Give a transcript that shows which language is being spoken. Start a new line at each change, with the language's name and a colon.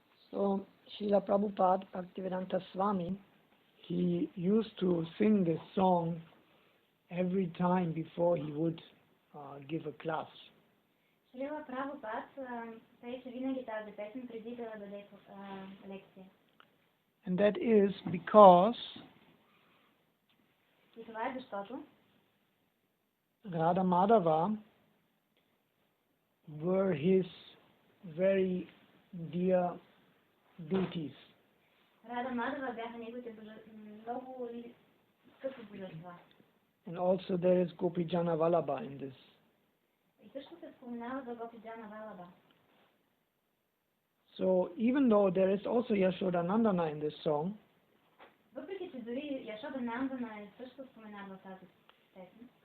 English: So, Srila Prabhupada Bhaktivedanta Swami, he used to sing this song every time before he would give a class.
Bulgarian: Шрила Прабхупад пееше винаги тази песен преди да даде лекция.
English: And that is because
Bulgarian: И това е защото
English: Radha Madhava were his very dear deities.
Bulgarian: Рада Мадава бяха неговите много скъпи божества.
English: And also there is Gopijana Vallabha in this.
Bulgarian: И също се споменава за Гопиджана Валаба.
English: So even though there is also Yashoda Nandana in this song,
Bulgarian: Въпреки че дори Яшода Нандана е също споменава в тази песен,